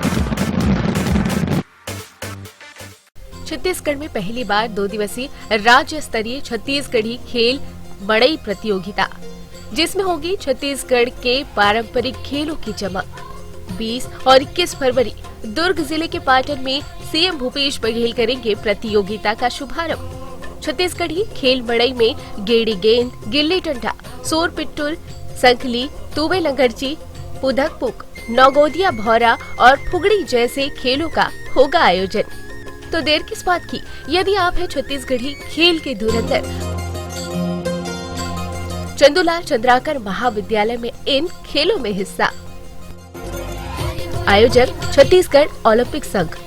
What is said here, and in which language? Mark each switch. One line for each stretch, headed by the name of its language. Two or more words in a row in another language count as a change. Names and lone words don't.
Hindi: छत्तीसगढ़ में पहली बार 2 दिवसीय राज्य स्तरीय छत्तीसगढ़ी खेल मड़ई प्रतियोगिता, जिसमें होगी छत्तीसगढ़ के पारंपरिक खेलों की चमक। 20 और 21 फरवरी दुर्ग जिले के पाटन में सीएम भूपेश बघेल करेंगे प्रतियोगिता का शुभारंभ। छत्तीसगढ़ी खेल मड़ई में गेड़ी गेंद, गिल्ली डंडा, सोर पिट्टुल, संखली, तुवे लंगरची, पुधकपुक, नौगोदिया भौरा और फुगड़ी जैसे खेलों का होगा आयोजन। तो देर किस बात की, यदि आप है छत्तीसगढ़ी खेल के धुरंधर, चंदूलाल चंद्राकर महाविद्यालय में इन खेलों में हिस्सा। आयोजक छत्तीसगढ़ ओलंपिक संघ।